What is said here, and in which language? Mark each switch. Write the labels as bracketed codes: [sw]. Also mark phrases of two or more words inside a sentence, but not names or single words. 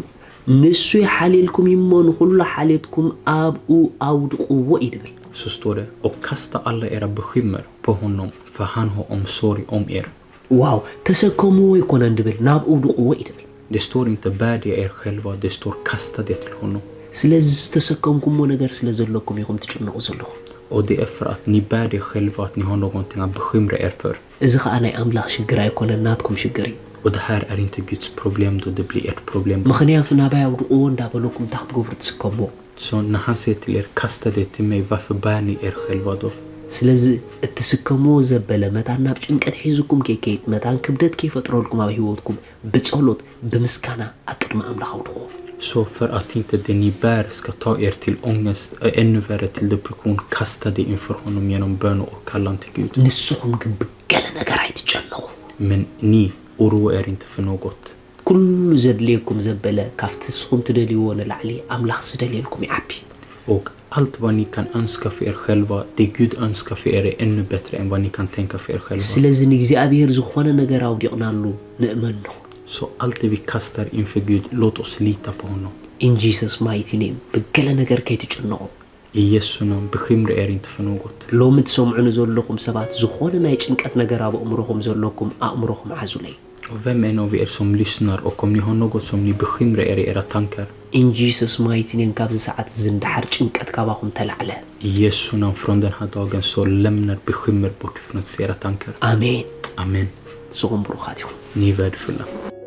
[ti] ንሱ ይሓልልኩም እሞ ንኹሉ ሓልየትኩም ኣብኡ ኣውድቁዎ ይብል [sv] Så står det, och kasta alla era bekymmer på honom, för han har omsorg om er. [ti] ዋው ተሰከምዎ ይኮነ እንድብል ናብ ኣውድቁዎ ይብል [sv] Det står inte bär det er själva, det står kasta det till honom. [ti] ስለዚ ተሰከምኩሞ ነገር ስለ ዘለኩም ኢኹም ትጭነቁ ዘለኹም [sv] Och det är för att ni bär det själva, att ni har någonting att bekymra er för. [ti] እዚ ከዓ ናይ ኣምላኽ ሽግር ኣይኮነን ናትኩም ሽግር እዩ [sv] Och det här är inte Guds problem då, det blir ert problem. [ti] ምክንያቱ ናባይ ኣውድቁዎ እንዳበለኩም እንታይ ክትገብሩ ትስከምዎ [sv] Så när han säger till er, kasta det till mig, varför bär ni er själva då? [ti] ስለዚ እትስከምዎ ዘበለ መታን ናብ ጭንቀት ሒዙኩም ከይከይድ መታን ክብደት ከይፈጥረልኩም ኣብ ህይወትኩም ብጸሎት ብምስጋና ኣብ ቅድሚ ኣምላኽ ኣውድቁዎ [sv] Så för att inte det ni bär ska ta er till ångest, ännu värre till depression, kasta det inför honom genom bön och kallan till Gud. [ti] ንስኹም ግን ብገለ ነገር ኣይትጨነቁ [sv] Men ni oroa er inte för något. [ti] ኩሉ ዘድልየኩም ዘበለ ካብቲ ንስኹም ትደልይዎ ንላዕሊ ኣምላኽ ዝደልየልኩም ይዓቢ [sv] Och allt vad ni kan önska för er själva, det Gud önskar för er är ännu bättre än vad ni kan tänka för er själva. [ti] ስለዚ ንእግዚአብሔር ዝኾነ ነገር ኣውዲቕናሉ ንእመኑ [sv] Så allt det vi kastar inför Gud, låt oss lita på honom. [en] in Jesus mighty name [ti] ብገለ ነገር ከይትጭነቁ [sv] I Jesu namn, bekymra er inte för något. [ti] ሎሚ ትሰምዑኒ ዘለኹም ሰባት ዝኾነ ናይ ጭንቀት ነገር ኣብ ኣእምሮኹም ዘለኩም ኣእምሮኹም ዓዙለይ [sv] Och vem en av er som lyssnar och om ni har något som ni bekymrar er i era tankar, [en] in Jesus mighty name [ti] ካብዚ ሰዓት ዝንድሓር ጭንቀት ካባኹም ተላዕለ [sv] i Jesu namn från den här dagen så lämnar bekymmer bort från era tankar. [ti] ኣሜን [sv] Amen. [ti] ንስኹም ብሩኻት ኢኹም [sv] Ni är värdefulla.